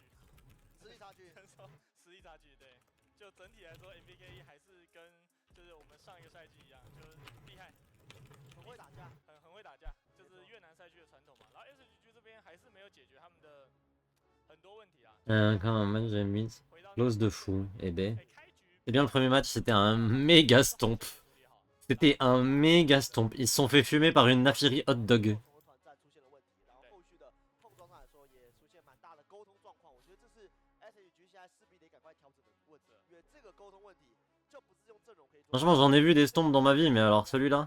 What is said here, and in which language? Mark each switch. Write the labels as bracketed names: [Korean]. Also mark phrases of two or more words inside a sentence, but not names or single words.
[Chinese] 实力差距，实力差距，对，就整体来说 ，MVK 还是跟就是我们上一个赛季一样，就是厉害，很会打架，很会打架，就是越南赛区的传统嘛。然后 SHG 这边还是没有解决他们的很多问题啊。 [French] Quand un match j'ai mis close de fou. Eh ben. Eh bien, le premier match, c'était un méga stomp. C'était un méga stomp. Ils se sont fait fumer par une Nafiri hot dog. Franchement, j'en ai vu des stomps dans ma vie, mais alors celui-là...